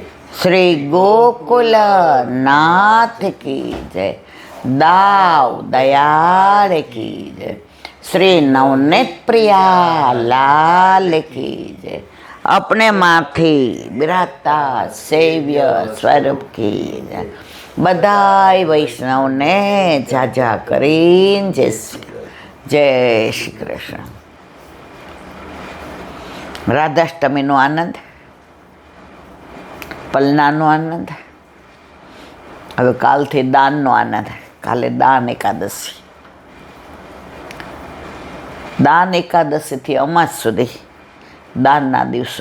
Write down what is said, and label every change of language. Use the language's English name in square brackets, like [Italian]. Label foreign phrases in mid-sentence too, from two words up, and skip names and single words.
[Hindi] श्री गोकुल नाथ की जय, दाव दयाड़ की जय, श्री नवनीत प्रिया लाल की जय, अपने माथी बिराता सेव्य स्वरूप की जय। [Gujarati] વધાઈ વૈષ્ણવ ને ઝાઝા કરીને જય શ્રી કૃષ્ણ। રાધાષ્ટમીનો આનંદ, પલનાનો આનંદ, હવે કાલથી દાનનો આનંદ. કાલે દાન એકાદશી. દાન એકાદશીથી અમાસ સુધી દાનના દિવસો.